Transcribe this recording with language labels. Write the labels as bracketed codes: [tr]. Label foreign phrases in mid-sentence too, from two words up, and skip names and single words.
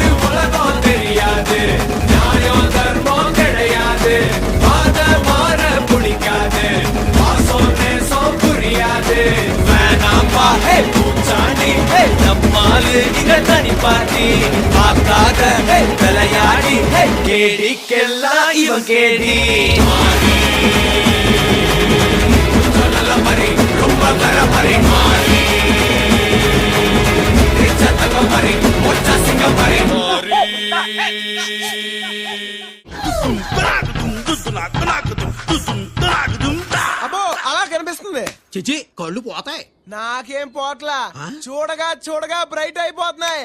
[ta] உலகம் தெரியாது நியாயம் தர்மம் கிடையாது பாத மாற பிடிக்காது பாசம் நேசம் புரியாது வேணாம்பா பூச்சாண்டி நம்மாலு இங்க தனி பாட்டி பார்க்காத விளையாடி கேடிக்கெல்லாம் இவன் கேடி நல்ல மாதிரி ரொம்ப தர மாதிரி மாறி சத்தக மாதிரி ஒச்சா சிங்க மாதிரி [te] అబ్బో అలా కనిపిస్తుంది. చిచి కళ్ళు పోతాయి. నాకేం పోట్లా, చూడగా చూడగా బ్రైట్ అయిపోతున్నాయి.